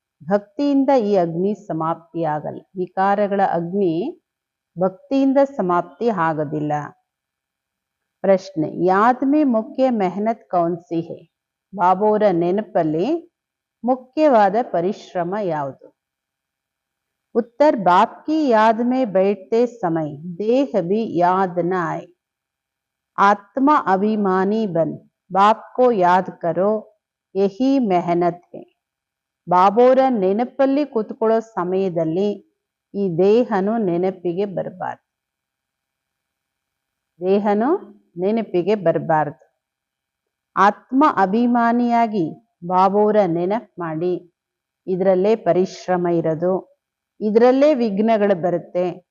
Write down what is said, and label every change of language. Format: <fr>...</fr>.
<kn>ಭಕ್ತಿಯಿಂದ ಈ ಅಗ್ನಿ ಸಮಾಪ್ತಿ ಆಗಲ್ಲ. ವಿಕಾರಗಳ ಅಗ್ನಿ ಭಕ್ತಿಯಿಂದ ಸಮಾಪ್ತಿ ಆಗೋದಿಲ್ಲ. ಪ್ರಶ್ನೆ,</kn> <hi>ಯಾದ್ ಮೇ ಮುಖ್ಯ ಮೆಹನತ್ ಕೌನ್ಸಿ ಹೈ?</hi> <kn>ಬಾಬೋರ ನೆನಪಲ್ಲಿ ಮುಖ್ಯವಾದ ಪರಿಶ್ರಮ ಯಾವುದು?</kn> <hi>उत्तर, बाप की याद में बैठते समय देह भी याद न आए। आत्मा अभिमानी बन बाप को याद करो, यही मेहनत है.</hi> <kn>ಬಾಬೋರ ನೆನಪಲ್ಲಿ ಕೂತ್ಕೊಳ್ಳೋ ಸಮಯದಲ್ಲಿ ಈ ದೇಹನು ನೆನಪಿಗೆ ಬರಬಾರ್ದು. ದೇಹನು ನೆನಪಿಗೆ ಬರಬಾರ್ದು. ಆತ್ಮ ಅಭಿಮಾನಿಯಾಗಿ ಬಾಬೋರ ನೆನಪು ಮಾಡಿ, ಇದರಲ್ಲೇ ಪರಿಶ್ರಮ ಇರೋದು, ಇದರಲ್ಲೇ ವಿಘ್ನಗಳು ಬರುತ್ತೆ.</kn>